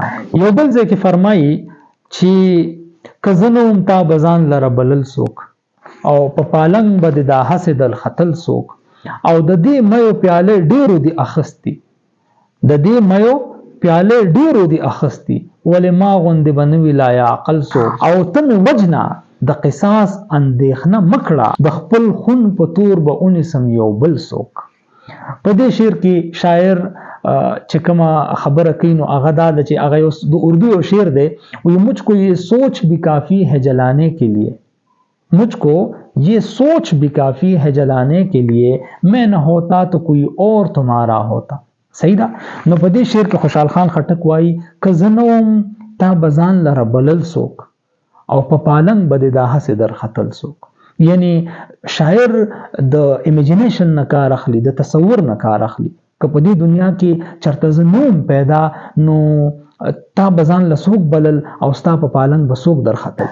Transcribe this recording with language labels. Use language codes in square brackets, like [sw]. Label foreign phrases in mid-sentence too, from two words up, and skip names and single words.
[ps] یو بل ځای کې فرمایي چې که زه نه وم تا به ځان لره بلل څوک او په پالنګ به د دا هسې دل ختل څوک او د دې میو پیالې ډېرو دي اخیستي د دې میو پیالې ډېرو دي اخیستي ولې ما غوندې به نه وي لایعقل څوک او ته مې وجنه د قصاص اندېښنه مکړه د خپل خون په تور به اونیسم یو بل څوک. په دې شعر کې شاعر چې کومه خبره کوي نو هغه دا ده چې هغه د اردو یو شعر دی [ur] وی مجھ کو یہ سوچ بھی کافی ہے جلانے کے لیے مجھ کو یہ سوچ بھی کافی ہے جلانے کے لیے میں نہ ہوتا تو کوئی اور تمہارا ہوتا. [ps] صحیح ده. نو په دې شعر کې خوشحال خان خټک وایي که زه نه وم تا به ځان لره بلل څوک او په پالنګ به د دا هسې در ختل څوک. یعنی شاعر د امیجینیشن نه کار اخلي د تصور نه کار اخلي که په دې دنیا کې چرته زه نوم پیدا نو تا به ځان له څوک بلل او ستا په پالنګ به څوک در ختل.